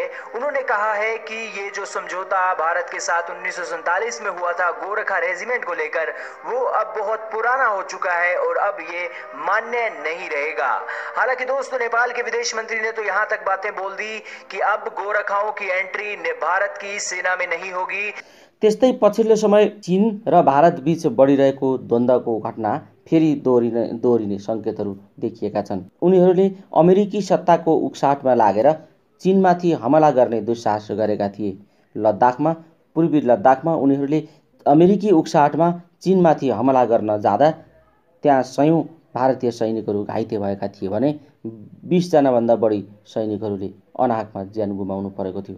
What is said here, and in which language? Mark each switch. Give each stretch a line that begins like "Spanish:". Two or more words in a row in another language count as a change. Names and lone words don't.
Hindi: उन्होंने कहा है कि ये जो समझौता भारत के साथ 1947 में हुआ था गोरखा रेजिमेंट को लेकर, वो अब बहुत पुराना हो चुका है और अब ये मान्य नहीं रहेगा। हालांकि दोस्तों, नेपाल के विदेश मंत्री ने तो यहाँ तक बातें बोल दी कि अब गोरखाओं की एंट्री भारत की सेना में नहीं होगी।
Nepali: त्यस्तै पछिल्लो समय चीन र भारत बीच बढिरहेको द्वन्द्वको घटना फेरि दोहोरिने सङ्केतहरू देखिएका छन्। उनीहरूले अमेरिकी सत्ताको उक्साहटमा लागेर चीनमाथि हमला गर्ने दुस्साहस गरेका थिए। पूर्वी लद्दाखमा उनीहरूले अमेरिकी उक्साहटमा चीनमाथि हमला गर्न जाँदा त्यहाँ सयौं भारतीय सैनिकहरू घाइते भएका थिए भने 20 जनाभन्दा बढी सैनिकहरूले अनाहकमा ज्यान गुमाउनु परेको थियो।